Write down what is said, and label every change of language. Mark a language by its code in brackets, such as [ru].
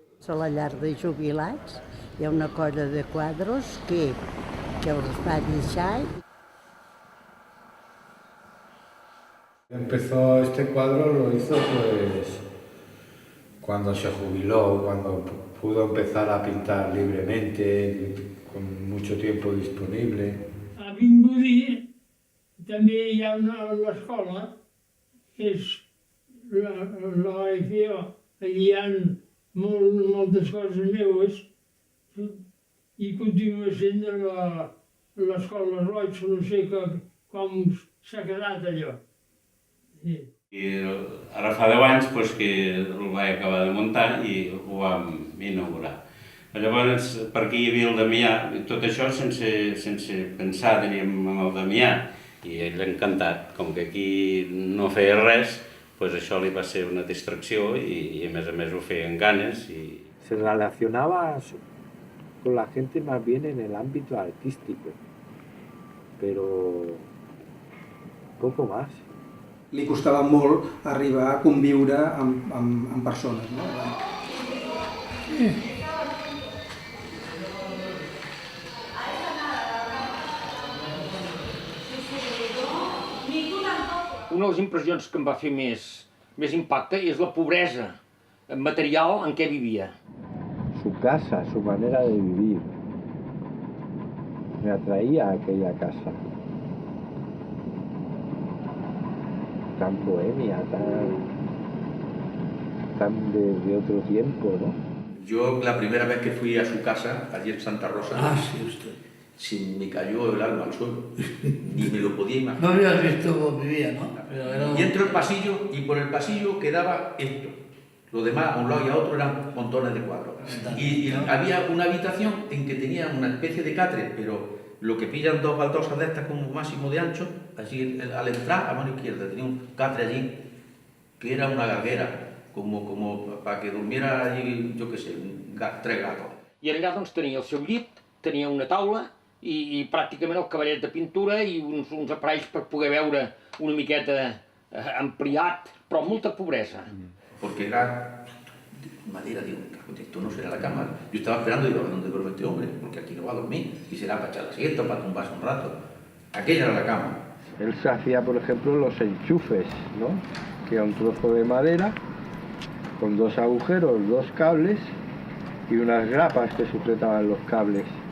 [ca] A la llar de jubilats hi ha una colla de quadros que els va deixar. [es] Empezó este cuadro, lo hizo pues cuando se jubiló, cuando pudo empezar a pintar libremente, con mucho tiempo disponible. [ca] A Vimbodí també hi ha l'escola, que és l'OFO, allí hi ha moltes coses meves, i continua sent l'escola Roig, no sé com s'ha quedat allò. I ara fa 10 anys que el vaig acabar de muntar i ho vam inaugurar. Llavors, per aquí hi havia el Damià, i tot això sense pensar teníem amb el Damià, i ell encantat. Com que aquí no feia res, doncs això li va ser una distracció i a més ho feia amb ganes. [es] Se relacionaba con la gente más bien en el ámbito artístico, pero poco más. [ca] Li costava molt arribar a conviure amb persones, no? Una de les impressions que em va fer més impacte és la pobresa material en què vivia. [es] Su casa, su manera de vivir, me atraía a aquella casa. Tan bohemia, tan de otro tiempo, ¿no? Yo la primera vez que fui a su casa, allí en Santa Rosa, se me cayó el alma al suelo, ni me lo podía imaginar. No habías visto cómo vivía, ¿no? Y entro al pasillo y por el pasillo quedaba esto. Lo demás, a un lado y a otro, eran montones de cuadros. Y había una habitación en que tenía una especie de catre, pero lo que pillan dos baldosas de estas como máximo de ancho, así al entrar a mano izquierda tenía un catre allí que era una galguera, como para que durmiera allí, yo qué sé, 3 gatos. [ca] I allà doncs tenia el seu llit, tenia una taula i pràcticament el cavallet de pintura i uns aparells per poder veure una miqueta ampliat, però molta pobresa. [es] Porque era madera, digo, esto no será la cama. Yo estaba esperando, digo, ¿dónde duerme este hombre? Porque aquí no va a dormir, y será para echar la siesta, para tumbarse un rato. Aquella era la cama. Él se hacía, por ejemplo, los enchufes, ¿no? Que era un trozo de madera con 2 agujeros, 2 cables y unas grapas que sujetaban los cables.